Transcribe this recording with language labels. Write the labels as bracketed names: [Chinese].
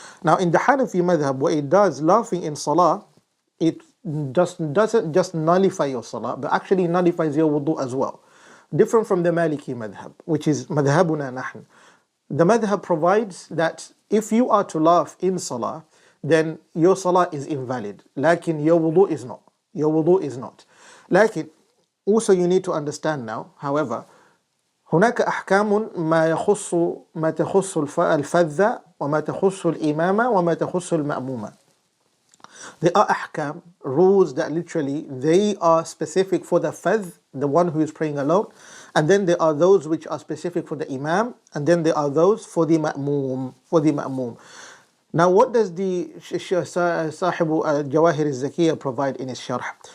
[English] Now in the Hanafi madhab, what it does, laughing in salah, it doesn't just nullify your salah, but actually nullifies your wudu as well. Different from the Maliki madhab, which is madhabuna nahm. The madhab provides that if you are to laugh in salah, then your salah is invalid. Lakin your wudu is not. Your wudu is not. Lakin, also you need to understand now, however, [Arabic] هناك أحكام ما تخص الفذة وما تخص الإمامة وما تخص المأمومة. [English] There are ahkam, rules that literally they are specific for the fadh, the one who is praying alone, and then there are those which are specific for the imam, and then there are those for the ma'moom, Now what does the Sahibu al-Jawahir al-Zakiyya provide in his sharh?